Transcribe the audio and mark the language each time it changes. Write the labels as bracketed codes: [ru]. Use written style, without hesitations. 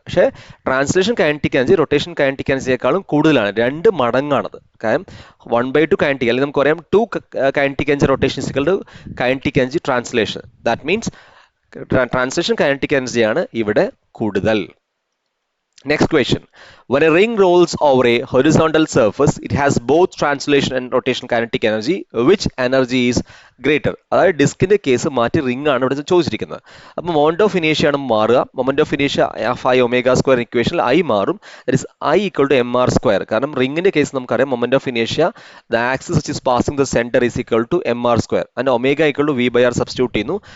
[ml] പക്ഷേ translation kinetic energy rotation kinetic എനർജിയേക്കാളും കൂടുതലാണ്, 2 മടങ്ങാണത്. കാരണം 1/2 കൈനറ്റിക്, അല്ലെങ്കിൽ നമുക്കറിയാം 2 kinetic energy rotation is equal to kinetic energy translation. That means translation kinetic എനർജിയാണ് ഇവിടെ കൂടുതൽ. [en] Next question: when a ring rolls over a horizontal surface, it has both translation and rotation kinetic energy. Which energy is greater? [ml] അതായത് ഡിസ്കിന്റെ case മാറ്റി ring ആണ് ഇവിടെ ചോദിച്ചിരിക്കുന്നത്. അപ്പോൾ മൊമെന്റ് ഓഫ് ഇനേഷ്യ ആണ് മാറുക. Moment of ഇനേഷ്യ half I omega square ഇക്വേഷനിൽ ഐ മാറും. That is I equal to M R square. കാരണം റിംഗിന്റെ കേസ് നമുക്കറിയാം moment of ഇനേഷ്യ the axis which is passing the centre is equal to M R square and omega equal to V by R substitute ചെയ്യുന്നു.